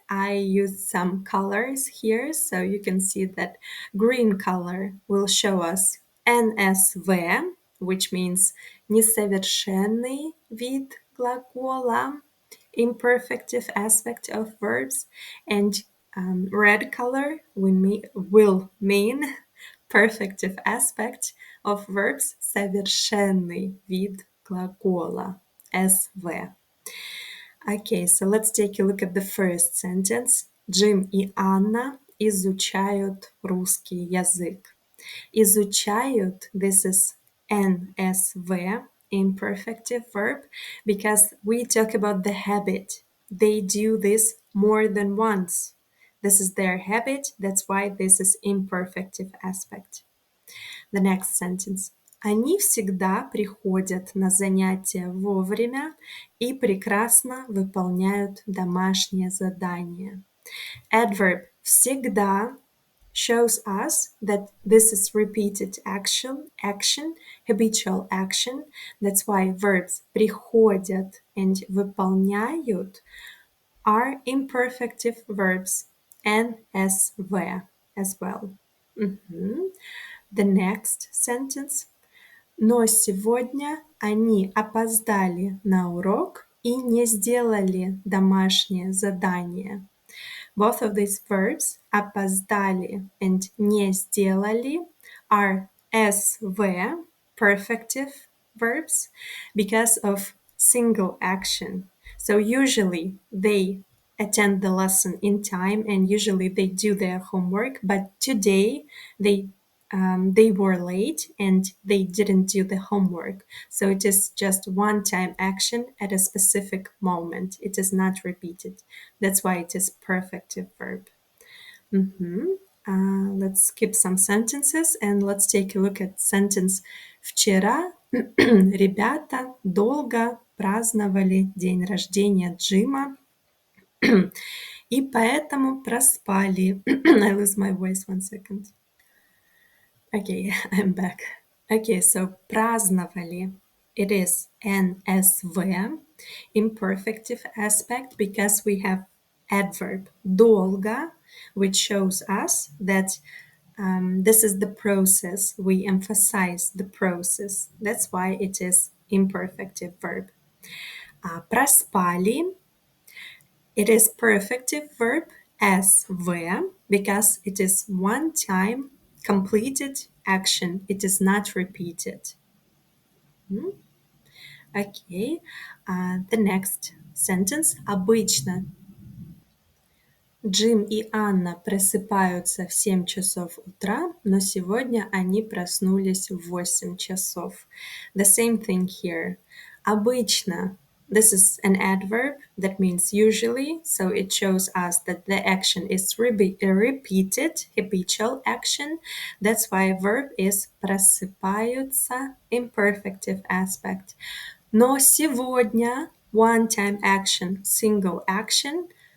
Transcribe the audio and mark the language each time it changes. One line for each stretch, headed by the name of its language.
English: I used some colors here, so you can see that green color will show us НСВ, which means
Russian: несовершенный вид глагола,
English: imperfective aspect of verbs, and red color will mean perfective aspect of verbs,
Russian: совершенный вид глагола,
English: СВ. Okay, so let's take a look at the first sentence.
Russian: Джим и Анна изучают русский язык.
English: Изучают, this is НСВ, imperfective verb, because we talk about the habit. They do this more than once. This is their habit, that's why this is imperfective aspect. The next sentence.
Russian: Они всегда приходят на занятия вовремя и прекрасно выполняют домашнее задание.
English: Adverb всегда shows us that this is repeated action, habitual action. That's why verbs приходят and выполняют are imperfective verbs НСВ as well. The next sentence.
Russian: Но сегодня они опоздали на урок и не сделали домашнее задание.
English: Both of these verbs, опоздали and не сделали, are SV, perfective verbs, because of single action. So usually they attend the lesson in time and usually they do their homework, but today they were late and they didn't do the homework. So it is just one-time action at a specific moment. It is not repeated. That's why it is perfective verb. Let's skip some sentences and let's take a look at sentence.
Russian: Вчера ребята долго праздновали день рождения Джима и поэтому проспали.
English: I lose my voice, 1 second. Okay, I'm back. Okay, so праздновали. it is NSV, imperfective aspect, because we have adverb долго, which shows us that this is the process. We emphasize the process. That's why it is imperfective verb. Проспали, it is perfective verb SV, because it is one time completed action. It is not repeated. Okay. The next sentence.
Russian: Обычно Джим и Анна просыпаются в 7 часов утра, но сегодня они проснулись в 8 часов.
English: The same thing here. Обычно. This is an adverb that means usually, so it shows us that the action is repeated, habitual action. That's why verb is просыпаются, imperfective aspect.
Russian: Но сегодня
English: one-time action, single action.